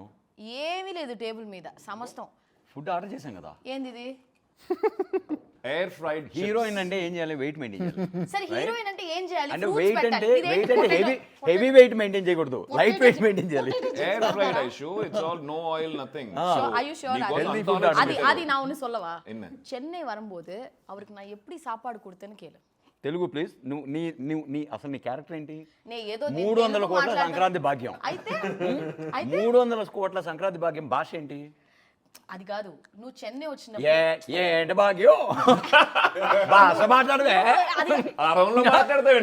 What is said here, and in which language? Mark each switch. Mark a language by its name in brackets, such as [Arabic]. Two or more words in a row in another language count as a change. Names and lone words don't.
[Telugu] ఏమీ లేదు టేబుల్ మీద సమస్తం. ఫుడ్ ఆర్డర్ చేశాం కదా. ఏంది ఇది? [English] air fried [Telugu] హీరోయిన్ అంటే ఏం చేయాలి? [English] weight maintain [Telugu] చేయాలి. సరే హీరోయిన్ అంటే ఏం చేయాలి? అంటే [English] Fruits [Telugu] వెయిట్ పెట్టాలి. అంటే ఇదేంటి వెయిట్ అంటే [English] potato? heavy weight maintain [Telugu] చేయకూడదు, [English] light weight maintain [Telugu] చేయాలి. [English] air fried Aishu it's all no oil nothing Are you sure? healthy food order [Tamil] அது நான் ஒன்னு சொல்லவா? என்ன? சென்னை வரும்போது அவருக்கு நான் எப்படி சாப்பாடு கொடுத்தேன்னு கேளு. [Telugu] తెలుగు ప్లీజ్. నీ అసలు నీ క్యారెక్టర్ ఏంటి? నే ఏదో 300 కోట్ల సంక్రాంతి భాగ్యం. అయితే 300 కోట్ల సంక్రాంతి భాగ్యం భాష ఏంటి? అది కాదు, నువ్వు చెన్నై వచ్చినప్పుడు ఏంటి భాగ్యం భాష మాట్లాడవే? ఆ రౌండ్ లో మాట్లాడతావు